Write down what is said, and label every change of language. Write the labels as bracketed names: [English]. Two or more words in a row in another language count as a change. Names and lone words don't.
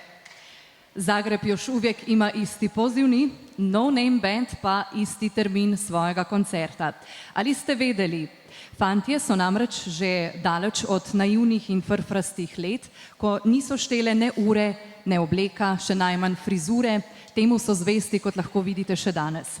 [Croatian] Zagreb još uvijek ima isti pozivni, [Slovenian] No Name Band pa isti termin svojega koncerta. Ali ste vedeli? Fantje so namreč že daleč od naivnih in frfrastih let, ko niso štele ne ure, ne obleka, še najmanj frizure, temu so zvesti, kot lahko vidite še danes.